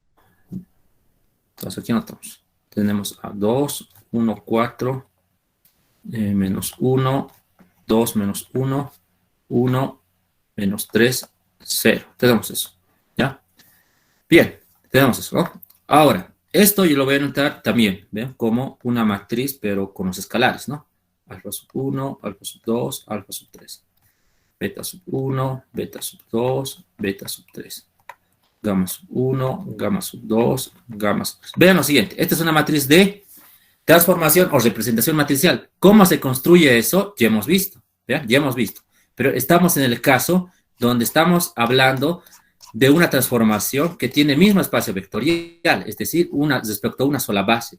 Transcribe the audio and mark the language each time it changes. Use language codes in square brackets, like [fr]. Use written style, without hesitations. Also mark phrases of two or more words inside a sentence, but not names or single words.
[es] Entonces aquí anotamos. Tenemos a 2, 1, 4, menos 1, 2 menos 1, 1 menos 3, 0. Tenemos eso, ¿ya? Bien, tenemos eso, ¿no? Ahora, esto yo lo voy a anotar también, ¿ven? Como una matriz, pero con los escalares, ¿no? Alfa sub 1, alfa sub 2, alfa sub 3. Beta sub 1, beta sub 2, beta sub 3. Gamma sub 1, gamma sub 2, gamma sub 3. Vean lo siguiente, esta es una matriz de transformación o representación matricial. ¿Cómo se construye eso? Ya hemos visto, ¿ya? Ya hemos visto. Pero estamos en el caso donde estamos hablando de una transformación que tiene el mismo espacio vectorial, es decir, respecto a una sola base.